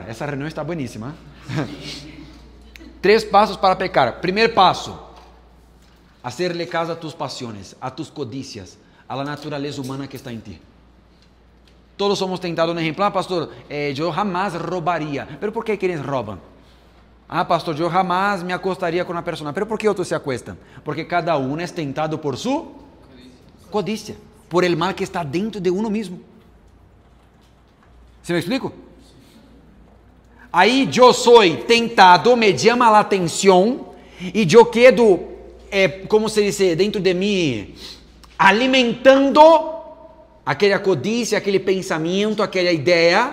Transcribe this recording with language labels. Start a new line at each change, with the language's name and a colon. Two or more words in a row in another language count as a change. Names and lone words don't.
Portuguese: Essa reunião está bueníssima. 3 passos para pecar. Primeiro passo,
Spanish: hacerle caso a tus pasiones, a tus codicias, a la naturaleza humana que está em ti.
Portuguese: Todos somos tentados no ejemplo. Pastor, eu jamais roubaria. Pero por que eles roubam? Pastor, eu jamais me acostaria com uma pessoa. Pero por que outros se acuestam? Porque cada um é tentado por sua codicia,
Spanish: por el mal que está dentro de uno
Portuguese: mesmo.
Spanish: ¿Se me explico?
Portuguese: Aí eu sou tentado, me chama a atenção e eu quedo, como se diz, dentro de mim, alimentando aquela codicia, aquele pensamento, aquela ideia.